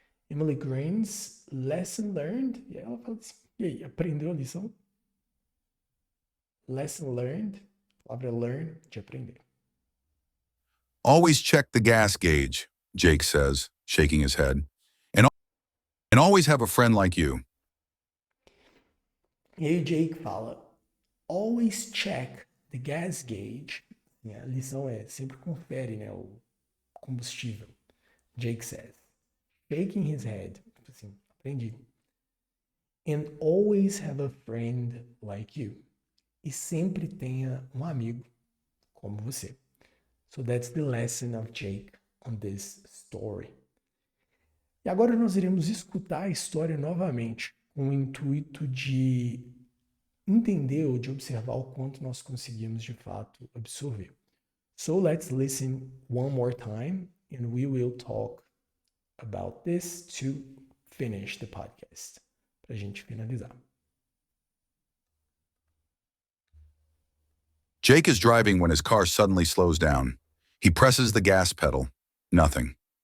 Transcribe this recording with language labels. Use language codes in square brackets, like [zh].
[en] Emily grins, lesson learned. [pt] E ela fala assim, e aí, aprendeu a lição? [en] Lesson learned, [pt] a palavra learn, de aprender. [en] Always check the gas gauge, Jake says, shaking his head. And always have a friend like you. [pt] E aí o Jake fala, [en] always check the gas gauge. [pt] E a lição é, sempre confere, né, o combustível. [en] Jake says, shaking his head. [pt] Tipo assim, aprendi. [en] And always have a friend like you. [pt] E sempre tenha um amigo como você. [en] So that's the lesson of Jake on this story. [pt] E agora nós iremos escutar a história novamente, com o intuito de entender ou de observar o quanto nós conseguimos de fato absorver. [en] So let's listen one more time and we will talk about this to finish the podcast. [pt] Para a gente finalizar. [en] Jake is driving when his car suddenly slows down. He presses the gas pedal. Nothing.